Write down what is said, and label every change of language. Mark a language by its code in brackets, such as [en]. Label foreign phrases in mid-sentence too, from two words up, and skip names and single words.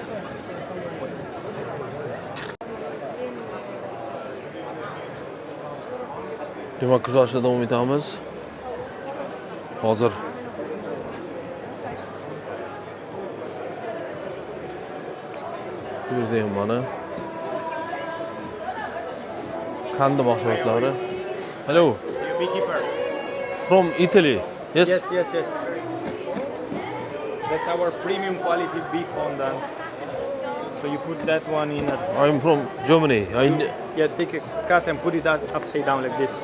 [uz] Demak, kuzatishda davom etamiz. Hozir bu yerda ham mana Kandi mahsulotlari. [en] Hello. Beekeeper. From Italy. Yes. Yes. That's our premium quality beef fondant. So you put that one in a... I'm from Germany. Yeah, take a cut and put it upside down like this.